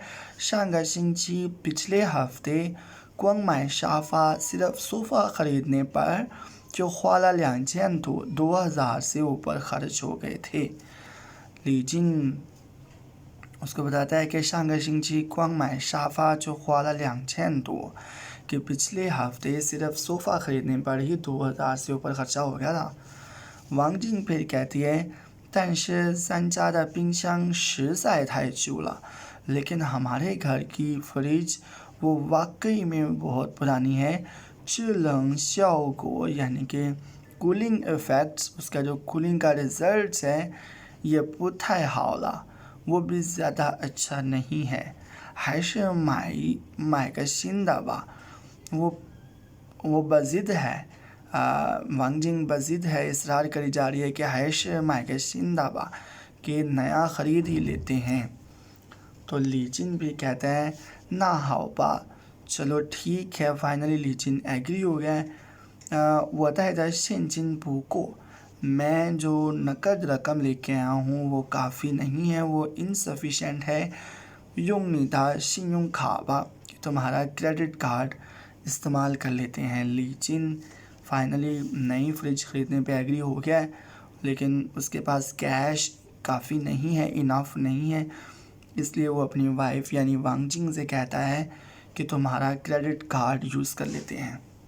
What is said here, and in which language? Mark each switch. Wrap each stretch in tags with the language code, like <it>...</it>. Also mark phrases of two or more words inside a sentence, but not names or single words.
<zh>上个星期</zh> <hi>पिछले हफ्ते</hi> <zh>光买沙发,</zh> <hi>सिर्फ सोफ़ा ख़रीदने पर</hi> <zh>就花了两千多</zh> <hi>2,000 से ऊपर ख़र्च हो गए थे। लीजिन उसको बताता है कि</hi> <zh>上个星期光买沙发就花了两千多,</zh> <hi>कि पिछले हफ्ते सिर्फ सोफ़ा ख़रीदने पर ही 2000से ऊपर खर्चा हो गया था। वांग जिंग फिर कहती है</hi> <zh>但是咱家的冰箱实在太旧了</zh> <hi>लेकिन हमारे घर की फ्रिज वो वाकई में बहुत पुरानी है।</hi> <zh>制冷效果</zh> <hi>यानी कि</hi> <en>cooling effects,</en> <hi>उसका जो कूलिंग का रिजल्ट है ये</hi> <zh>不太好了</zh> <hi>वो भी ज़्यादा अच्छा नहीं है।</hi> <zh>还是买个新的吧</zh> <hi>वो बज़िद है। वांग जिंग बज़िद है, इसरार करी जा रही है कि</hi> <zh>还是买个新的吧</zh> <hi>कि नया ख़रीद ही लेते हैं। तो ली जिन भी कहता है</hi> <zh>那好吧</zh> <hi>चलो ठीक है। फाइनली ली जिन एग्री हो गया है।</hi> <zh>我带的现金不够</zh> <hi>मैं जो नकद रकम लेके आया हूँ वो काफ़ी नहीं है, वो इनसफिशेंट है।</hi> <zh>用你的信用卡吧</zh> <hi>तुम्हारा</hi> <en>credit card</en> <hi>इस्तेमाल कर लेते हैं। ली जिन फाइनली नई फ्रिज ख़रीदने पे एग्री हो गया है, लेकिन उसके पास कैश काफ़ी नहीं है, इनफ नहीं है, इसलिए वो अपनी वाइफ यानी वांग जिंग से कहता है कि तुम्हारा</hi> <en>credit card</en> <hi>यूज़ कर लेते हैं।</hi>